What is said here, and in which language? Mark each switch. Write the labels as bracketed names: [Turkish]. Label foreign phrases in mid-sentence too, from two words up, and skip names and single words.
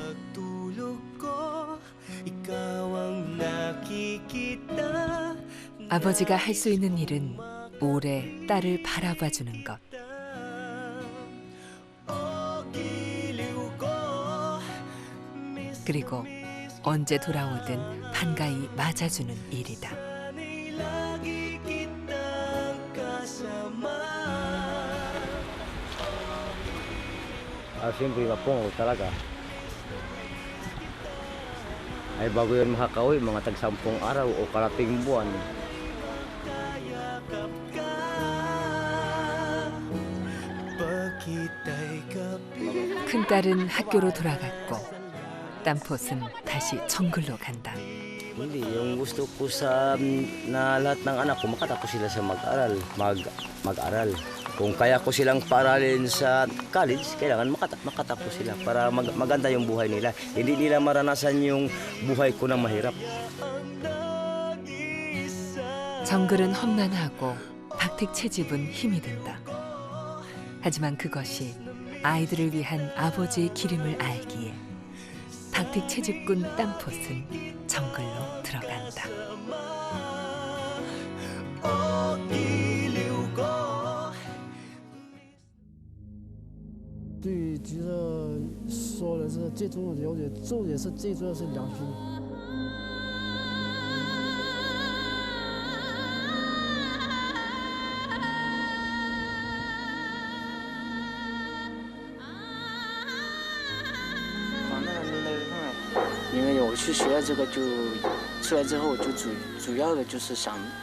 [Korean] 아버지가 할 수 있는 일은 오래 딸을 바라봐 주는 것. 그리고 언제 돌아오든 반가이 맞아주는 일이다. [Filipino] Siyempre, mapungol talaga. Ay bago yan makakauwi, mga tag-10 araw o karating buwan. [Korean] 큰딸은 학교로 돌아갔고 땀폿은 다시 정글로 간다. [Filipino] Hindi, yung gusto ko sa na lahat ng anak ko makatapos sila sa mag-aral, mag-aral. Kung kaya ko silang paaralin sa college, kailangan makatapos sila para maganda yung buhay nila. Hindi nila maranasan yung buhay ko na mahirap. [Korean] 정글은 험난하고 박택 채집은 힘이 든다. 하지만 그것이 아이들을 위한 아버지의 기름을 알기에 박택 채집꾼 땀폿은 정글로 들어간다. [Chinese] 对于橘子说的是最重要的了解，重点是最重要是良心。因为我去学了这个，就出来之后就主要的就是想。